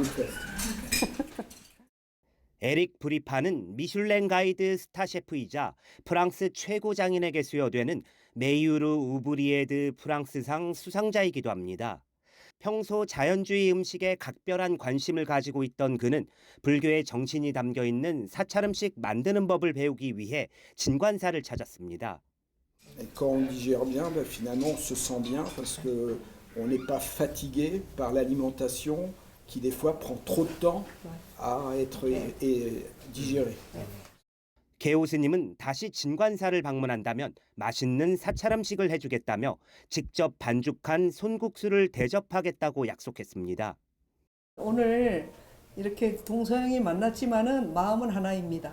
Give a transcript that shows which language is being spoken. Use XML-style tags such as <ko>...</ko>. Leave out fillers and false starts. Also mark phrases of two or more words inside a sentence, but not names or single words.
<ko>에릭 브리파는 미슐랭 가이드 스타 셰프이자 프랑스 최고 장인에게 수여되는 메유르 우브리에드 프랑스상 수상자이기도 합니다. 평소 자연주의 음식에 각별한 관심을 가지고 있던 그는 불교의 정신이 담겨 있는 사찰 음식 만드는 법을 배우기 위해 진관사를 찾았습니다.</ko> <fr>Quand on digère bien, finalement on se sent bien parce que on n'est pas fatigué par l'alimentation qui des fois prend trop de temps à être digérée.</fr> <ko>개오 스님은 다시 진관사를 방문한다면 맛있는 사찰 음식을 해주겠다며 직접 반죽한 손국수를 대접하겠다고 약속했습니다. 오늘 이렇게 동서양이 만났지만은 마음은 하나입니다.</ko>